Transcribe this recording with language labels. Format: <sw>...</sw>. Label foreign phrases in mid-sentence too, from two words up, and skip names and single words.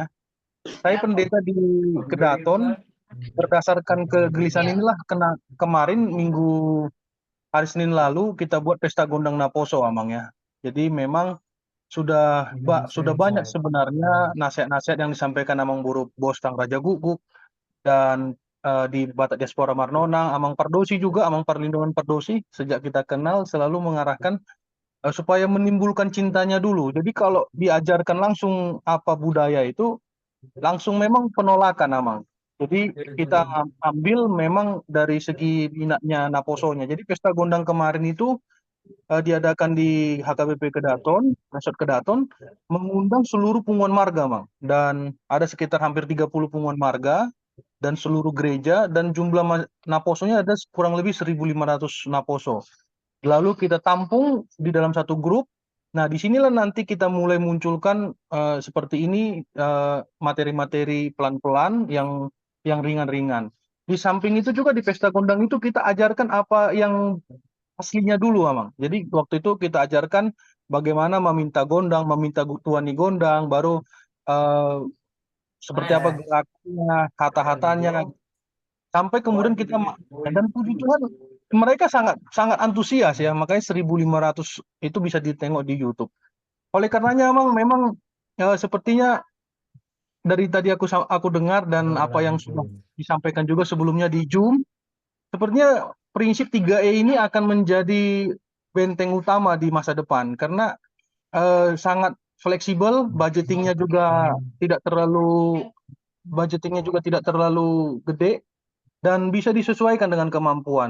<id>Saya pendeta di Kedaton, berdasarkan kegelisahan inilah kemarin hari Senin lalu kita buat pesta gondang Naposo Amang ya. Jadi memang sudah banyak sebenarnya nasihat-nasihat yang disampaikan Amang Guru Bostang Raja Guguk dan di Batak Diaspora Marnonang, Amang Pardosi juga, Amang Perlindungan Pardosi, sejak kita kenal selalu mengarahkan supaya menimbulkan cintanya dulu. Jadi kalau diajarkan langsung apa budaya itu, langsung memang penolakan Amang. Jadi kita ambil memang dari segi minatnya Naposonya. Jadi pesta gondang kemarin itu diadakan di HKBP Kedaton, Resort Kedaton, mengundang seluruh</id> <bbc>punguan marga,</bbc> <id>Mang. Dan ada sekitar hampir 30</id> <bbc>punguan marga</bbc> <id>dan seluruh gereja, dan jumlah Naposonya ada kurang lebih 1.500 Naposo. Lalu kita tampung di dalam satu grup. Nah, disinilah nanti kita mulai munculkan seperti ini materi-materi pelan-pelan yang ringan-ringan. Di samping itu juga di pesta gondang itu kita ajarkan apa yang aslinya dulu, Amang. Jadi waktu itu kita ajarkan bagaimana meminta gondang, meminta</id> <bbc>tuani gondang,</bbc> <id>baru seperti apa gerakannya, kata-katanya, sampai kemudian kita dan puji Tuhan mereka sangat antusias ya, makanya 1.500 itu bisa ditengok di YouTube. Oleh karenanya memang sepertinya dari tadi aku dengar dan apa yang sudah disampaikan juga sebelumnya di Zoom, sepertinya prinsip 3E ini akan menjadi benteng utama di masa depan karena sangat fleksibel, budgetingnya juga tidak terlalu gede dan bisa disesuaikan dengan kemampuan.</id>